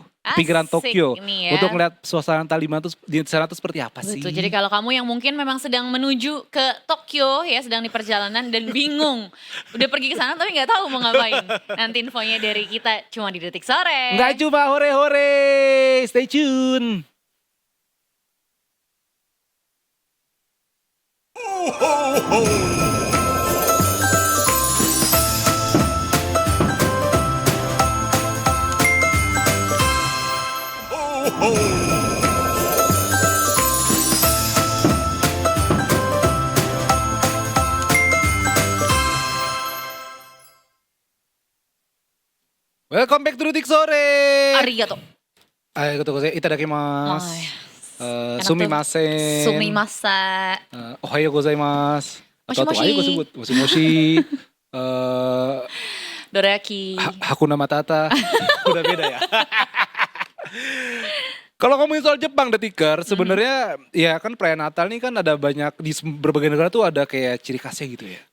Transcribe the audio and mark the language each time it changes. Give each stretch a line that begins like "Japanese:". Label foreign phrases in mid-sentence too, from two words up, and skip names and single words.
Indonesian: Pinggiran Asik Tokyo nih ya. untuk melihat suasana Natal di sana itu seperti apa sih. Betul, jadi kalau kamu yang mungkin memang sedang menuju ke Tokyo ya, sedang di perjalanan dan bingung, udah pergi ke sana tapi nggak tahu mau ngapain. Nanti infonya dari kita cuma di Detik Sore. Nggak cuma hore-hore,
English: stay tune. Welcome back to Detik Sore.
Indonesian: Arigato. Ayo, itadakimasu. Enak tuh. Sumimasen. Sumimasa.
Japanese: おはようございます.
Indonesian: Atau Moshi-moshi. ayo gue sebut. Moshi-moshi. Dorayaki.
Swahili: Hakuna Matata.
Indonesian: Udah beda ya. Kalau ngomongin soal Jepang Detiker, sebenarnya ya kan perayaan Natal nih kan ada banyak di berbagai negara tuh ada kayak ciri khasnya gitu ya.